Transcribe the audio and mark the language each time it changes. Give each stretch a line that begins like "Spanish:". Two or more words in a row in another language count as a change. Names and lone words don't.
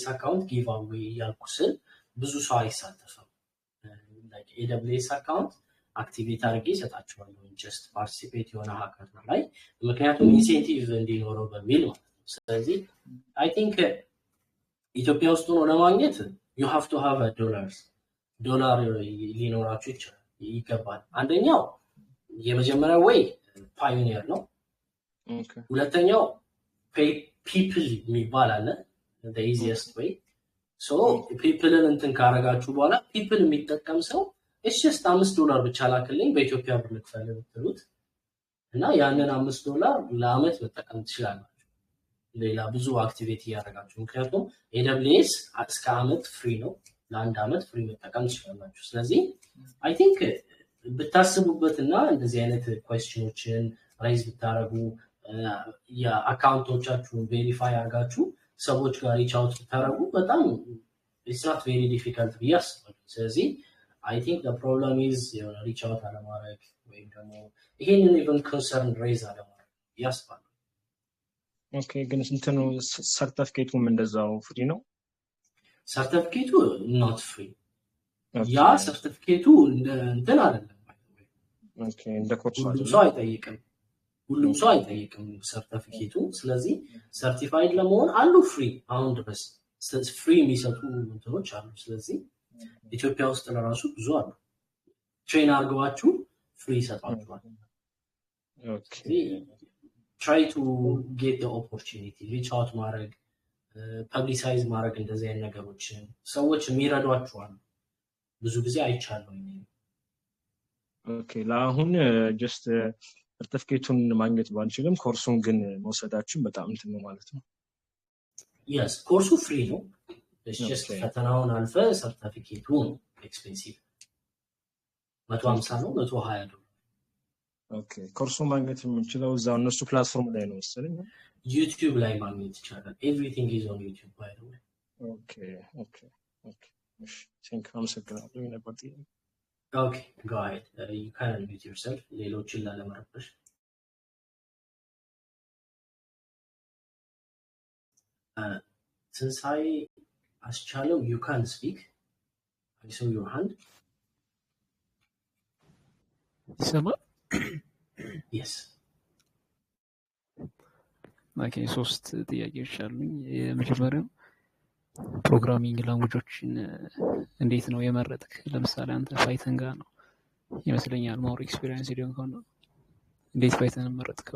English: account give away
Amharic: ያልኩ ስል ብዙ ሰው አይሳተፍም። ላይክ AWS
English: account activate
Amharic: አድርጌ እሰጣቸዋለሁ
English: just participate
Amharic: የሆነ ሃከር ላይ፣ ምክንያቱም ኢንሴንቲቭ እንዲኖረው በሚል ማለት ነው። ስለዚህ
English: I think
Amharic: ኢትዮጵያ ውስጥ ሆኖ ለማግኘት
English: you have to have a dollar
Amharic: ሊኖራችሁ ይገባል። አንደኛው የመጀመሪያው ወይ ፓዮኒየር ነው። ሁለተኛው ፒፕል የሚባል አለ
English: the easiest way so
Amharic: ፒፕልን እንትን ካረጋችሁ በኋላ ፒፕል የሚጠቀም ሰው
English: it's just $5
Amharic: ብቻ ላክልኝ በኢትዮጵያ ብር ልክፈል ብትሉት እና ያንን $5 ለአመት መጠቀም ትችላላችሁ። ሌላ ብዙ አክቲቪቲ ያደርጋችሁ፣ ምክንያቱም AWS እስከ አመት ፍሪ ነው፣ ለአንድ አመት ፍሪ መጠቀም ትችላላችሁ። ስለዚህ
English: I think
Amharic: ብታስቡበትና እንደዚህ አይነት ኩዌስችኖችን ራይዝ ብታረጉ የአካውንቶቻችሁን ቬሪፋይ አድርጋችሁ ሰዎች ጋር
English: reach out
Amharic: ብታረጉ በጣም
English: it's not very difficult
Amharic: ብዬ አስባለሁ። ስለዚህ
English: I think the problem is reach out
Amharic: አለማድረግ ወይም ደግሞ ይሄንን
English: even concern raise
Amharic: አለማድረግ ያስባል። ኦኬ ግን እንትኑ ሰርቲፊኬቱም እንደዛው ፍሪ ነው? ሰርቲፊኬቱ
English: not free።
Amharic: ያ ሰርቲፊኬቱ እንትን አይደለም። ኦኬ እንደ ኮርስ ሁሉም ሰው አይጠይቅም ሰርቲፊኬቱ። ስለዚህ ሰርቲፋይድ ለመሆን አሉ ፍሪ አሁን ድረስ ፍሪ የሚሰጡ እንትኖች አሉ። ስለዚህ ኢትዮጵያ ውስጥ ለራሱ ብዙ አሉ። ትሬን አድርገዋችሁ ፍሪ ይሰጣችኋል። ኦኬ
English: try to get the opportunity reach out
Amharic: ማድረግ ፐብሊሳይዝ ማድረግ እንደዚህ አይነት ነገሮችን ሰዎች የሚረዷችኋል ብዙ ጊዜ አይቻለሁ። ኦኬ ለአሁን ጀስት ሰርቲፊኬቱን ማግኘት ባንችልም ኮርሱን ግን መውሰዳችን በጣም እንትን ነው ማለት ነው። yes ኮርሱ ፍሪ ነው።
English: it's just
Amharic: ፈተናውን አልፈ ሰርቲፊኬቱ ነው ኤክስፔንሲቭ 150 ነው 120 ነው። ኦኬ ኮርሱን ማግኘት የምንችለው እዛው እነሱ ፕላትፎርም ላይ ነው መሰለኝ። ዩቲዩብ ላይ ማግኘት ይቻላል።
English: everything is on YouTube by the way. Okay thank you
Amharic: አመሰግናለሁ ነበር።
English: Okay go ahead you can unmute yourself
Amharic: ሌሎችን ላለመረበሽ።
English: ትንሳኤ አስቻለው you can speak. I saw your hand.
Amharic: ይሰማ?
English: Yes
Amharic: ኦኬ 3 ጥያቄዎች አሉኝ። የመጀመሪያው
English: programming languages
Amharic: እንዴት ነው የመረጥክ? ለምሳሌ አንተ ፓይተን ጋር ነው ይመስለኛል
English: more experience
Amharic: ሊሆን ከሆነ እንዴት ፓይተን መረጥከው?